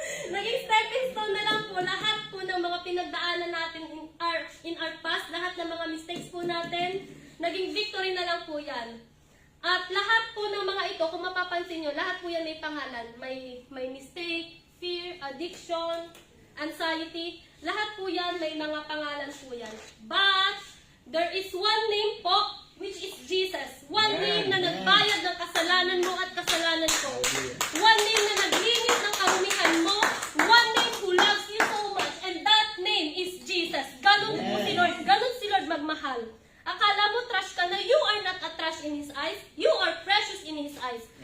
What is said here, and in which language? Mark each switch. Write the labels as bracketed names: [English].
[Filipino] Naging stepping stone na lang po lahat po ng mga pinagdaanan natin [English] in our past, [Filipino] lahat ng mga mistakes po natin, naging victory na lang po yan. At lahat po ng mga ito, kung mapapansin nyo, lahat po yan may pangalan. May mistake, fear, addiction, anxiety. Lahat po yan, may mga pangalan po yan. [English] But, there is one name po, which is Jesus. One name [Filipino] na nagbayad ng kasalanan mo at kasalanan ko. One name na naglinis ng karumihan mo. [English] One name who loves you so much. And that name is Jesus. [Filipino] Ganun po si Lord. Ganun si Lord magmahal. Akala mo trash ka na, [English] you are not a trash in His eyes. You are precious in His eyes.